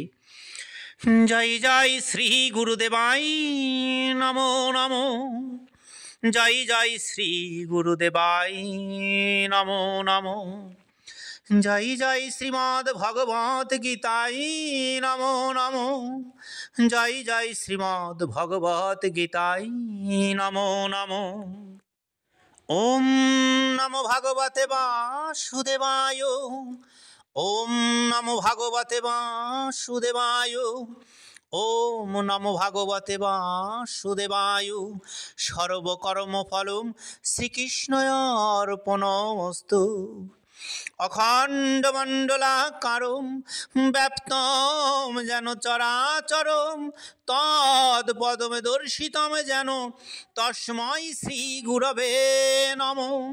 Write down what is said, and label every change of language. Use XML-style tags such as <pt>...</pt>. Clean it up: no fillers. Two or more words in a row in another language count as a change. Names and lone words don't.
<sa>জয় জয় শ্রী গুরুদেবাই নমো নমো। জয় জয় শ্রী গুরুদেবাই নমো নমো। জয় জয় শ্রীমদ্ ভগবত গীতাই নমো নমো। জয় জয় শ্রীমদ্ ভগবত গীতাই নমো নমো। ওম নমো ভগবতে বাসুদেবায়। ওম নমো ভগবতে বাসুদেবায়। ওম নমো ভগবতে বাসুদেবায়। সর্বকর্মফলম শ্রীকৃষ্ণার্পণমস্তু। অখণ্ডমণ্ডলাকারম ব্যাপ্তম যেন চরাচরম তৎপদমে দর্শিতম যেন তস্मै শ্রী গুরবে নমঃ।</sa>